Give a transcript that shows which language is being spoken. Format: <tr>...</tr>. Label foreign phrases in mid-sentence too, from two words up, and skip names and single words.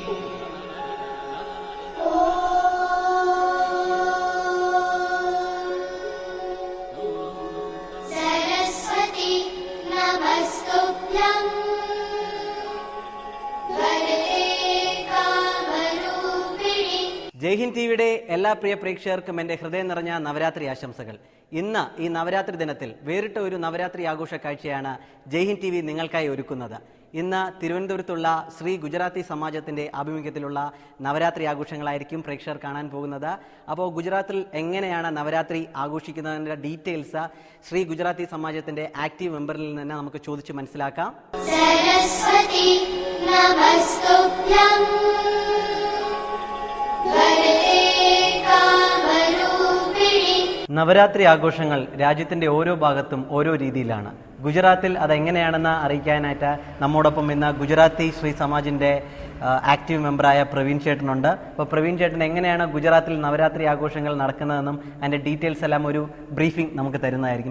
<sa>सरस्वती नमस्तुभ्यं वरदे कामरूपिणि.</sa> <ml>ജയ് ഹിന്ദ് ടിവിയുടെ എല്ലാ പ്രിയ പ്രേക്ഷകർക്കും എൻ്റെ ഹൃദയം നിറഞ്ഞ നവരാത്രി ആശംസകൾ. ഇന്ന് ഈ നവരാത്രി ദിനത്തിൽ വേറിട്ട ഒരു നവരാത്രി ആഘോഷ കാഴ്ചയാണ് ജയ് ഹിന്ദ് ടി വി നിങ്ങൾക്കായി ഒരുക്കുന്നത്. ഇന്ന് തിരുവനന്തപുരത്തുള്ള ശ്രീ ഗുജറാത്തി സമാജത്തിൻ്റെ ആഭിമുഖ്യത്തിലുള്ള നവരാത്രി ആഘോഷങ്ങളായിരിക്കും പ്രേക്ഷകർ കാണാൻ പോകുന്നത്. അപ്പോൾ ഗുജറാത്തിൽ എങ്ങനെയാണ് നവരാത്രി ആഘോഷിക്കുന്നതിൻ്റെ ഡീറ്റെയിൽസ് ശ്രീ ഗുജറാത്തി സമാജത്തിൻ്റെ ആക്റ്റീവ് മെമ്പറിൽ നിന്ന് നമുക്ക് ചോദിച്ച് മനസ്സിലാക്കാം.</ml> <sa>सरस्वती नमस्तुभ्यं वरदे कामरूपिणि.</sa> <ml>നവരാത്രി ആഘോഷങ്ങൾ രാജ്യത്തിൻ്റെ ഓരോ ഭാഗത്തും ഓരോ രീതിയിലാണ്. ഗുജറാത്തിൽ അതെങ്ങനെയാണെന്ന് അറിയിക്കാനായിട്ട് നമ്മോടൊപ്പം ഇന്ന് ഗുജറാത്തി ശ്രീ സമാജിൻ്റെ ആക്റ്റീവ് മെമ്പറായ പ്രവീൺ ചേട്ടനുണ്ട്. അപ്പോൾ പ്രവീൺ ചേട്ടൻ എങ്ങനെയാണ് ഗുജറാത്തിൽ നവരാത്രി ആഘോഷങ്ങൾ നടക്കുന്നതെന്നും അതിൻ്റെ ഡീറ്റെയിൽസ് എല്ലാം ഒരു ബ്രീഫിംഗ് നമുക്ക് തരുന്നതായിരിക്കും.</ml>